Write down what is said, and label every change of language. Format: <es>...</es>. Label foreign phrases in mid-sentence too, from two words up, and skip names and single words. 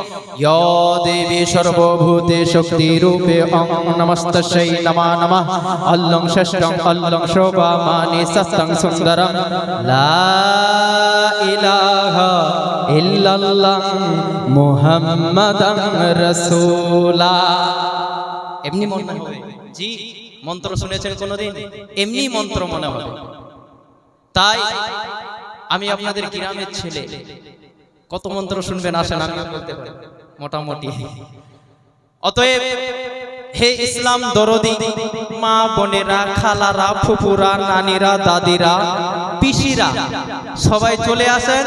<sa>या देवी सर्वभूते शक्तिरूपे ओं नमस्तस्यै नमः नमः अल्लं षष्ठं अल्लं शोभामानि सत्तं सुन्दरं</sa> <ar>لا إله إلا الله محمدا رسولا.</ar> <bn>এমনি মনে হবে জি মন্ত্র শুনেছেন কোনোদিন? এমনি মন্ত্র মনে হবে। তাই আমি আপনাদের গ্রামের ছেলে, কত মন্ত্র শুনবেন আসেন আমি বলতে পারি মোটামুটি। অতএব হে ইসলাম দরদি মা বোনেরা, খালারা, ফুপুরা, নানিরা, দাদিরা, পিসিরা সবাই চলে আসেন।</bn>